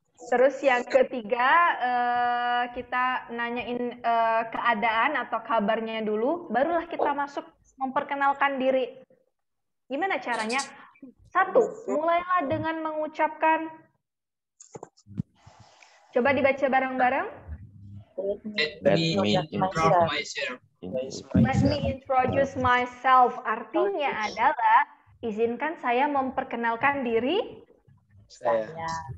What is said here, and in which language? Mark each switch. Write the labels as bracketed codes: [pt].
[id] Terus yang ketiga kita nanyain keadaan atau kabarnya dulu, barulah kita masuk memperkenalkan diri. Gimana caranya? Satu, mulailah dengan mengucapkan. Coba dibaca bareng-bareng. [en] Let me introduce myself. Let me introduce myself. [id] Artinya adalah izinkan saya memperkenalkan diri saya.